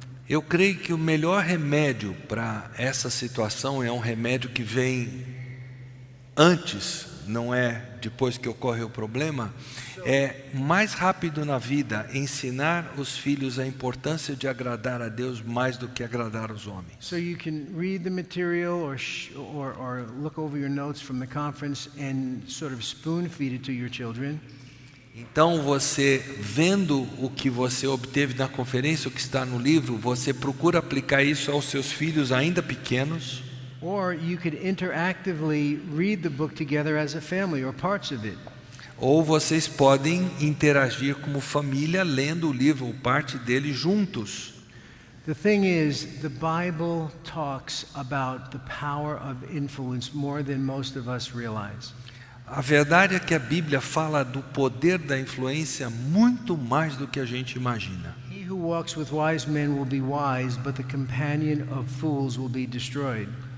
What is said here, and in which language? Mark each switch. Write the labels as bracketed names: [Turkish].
[Portuguese] Eu creio que o melhor remédio para essa situação é um remédio que vem antes, não é depois que ocorre o problema, é mais rápido na vida ensinar os filhos a importância de agradar a Deus mais do que agradar os homens. [English] So you can read the material or look over your notes from the conference and sort of spoon feed it to your children. [Portuguese] Então você, vendo o que você obteve na conferência, o que está no livro, você procura aplicar isso aos seus filhos ainda pequenos. [English] Or you could interactively read the book together as a family or parts of it. [Portuguese] Ou vocês podem interagir como família lendo o livro ou parte dele juntos. [English] The thing is, the Bible talks about the power of influence more than most of us realize. [Portuguese] A verdade é que a Bíblia fala do poder da influência muito mais do que a gente imagina. [English] He who walks with wise men will be wise, but the companion of fools will be destroyed.